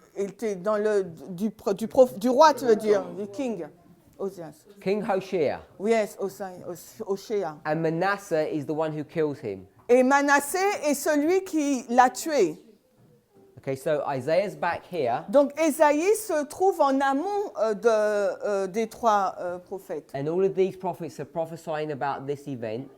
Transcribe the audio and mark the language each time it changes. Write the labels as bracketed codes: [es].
[fr] Il était dans le du roi, tu veux dire, du king. Oseas. [en] King Hoshea. Yes, Oshea. And Manasseh is the one who kills him. [fr] Et Manassé est celui qui l'a tué. [en] Okay, so Isaiah's back here. [fr] Donc Ésaïe se trouve en amont des trois prophètes. [en] And all of these prophets are prophesying about this event.